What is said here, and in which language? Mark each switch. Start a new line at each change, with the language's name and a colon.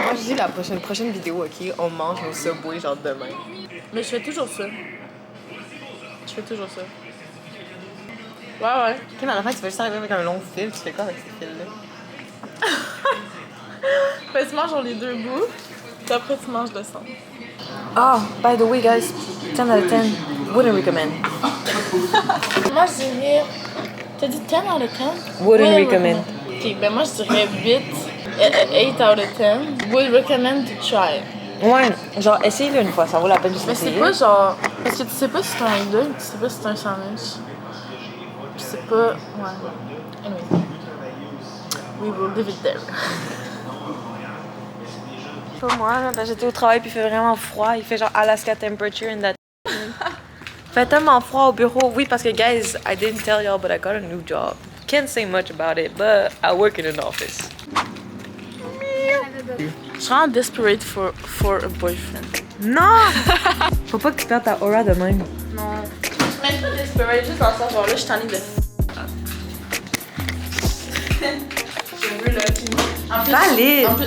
French: Moi, je dis la prochaine vidéo, ok, on mange au Subway genre demain. Mais je fais toujours ça. Je fais toujours ça. Ouais. Ok, mais à la fin, tu vas juste arriver avec un long fil, tu fais quoi avec ces fils-là? Fait tu manges sur les deux bouts, puis après tu manges le centre.
English: Oh, by the way, guys, 10 out of 10, wouldn't recommend.
French: Moi je dirais. T'as dit
English: 10 out of 10? Wouldn't recommend.
French: Ok, ben moi je dirais
English: 8 out of 10. Would recommend to try.
French: Ouais, genre, essayez-le une fois, ça vaut la peine de Mais c'est s'essayer. pas genre. Parce que tu sais pas si c'est un hot dog, tu sais pas si c'est un sandwich. Tu sais pas. Ouais.
English: Anyway. We will leave it there.
French: Pas moi, là, parce que j'étais au travail puis il fait vraiment froid. Il fait genre
English: Alaska temperature in that.
French: Il fait tellement froid au bureau. Oui, parce que,
English: guys, I didn't tell y'all, but I got a new job. Can't say much about it, but I work in an office.
French: Je suis vraiment
English: desperate for a boyfriend.
French: Non! Faut pas que tu perdes ta aura de même. Non. Mais pas desperate, juste dans ce genre là, je suis en de. Je veux le film. En plus-